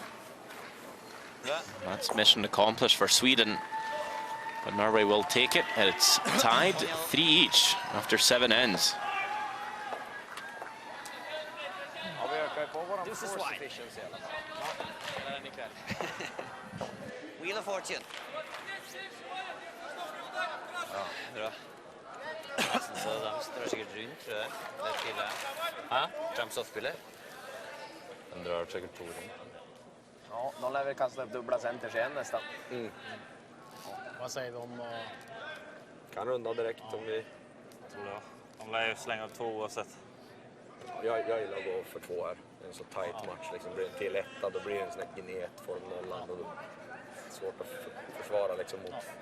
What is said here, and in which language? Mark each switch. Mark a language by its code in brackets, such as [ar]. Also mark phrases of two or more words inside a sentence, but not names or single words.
[en] That's mission accomplished for Sweden, but Norway will take it, and it's tied 3 each after 7 ends. This is why. Wheel of Fortune. [no] Ja, bra. Så de drar sikkert rundt, tror jeg. Det er tidligere. Hæ? De softspiller. De drar sikkert 2 rundt. Ja, [sv] de lär väl kasta upp dubbla center sen nästan. Vad säger vi om... Kan runda direkt om vi... Tror jag. De lär ju slänga 2 oavsett. Jag gillar att gå för 2 här. Det är en så tight match. Liksom. Blir det till 1, då blir det en sån här gnetform 0. Och svårt att försvara liksom mot.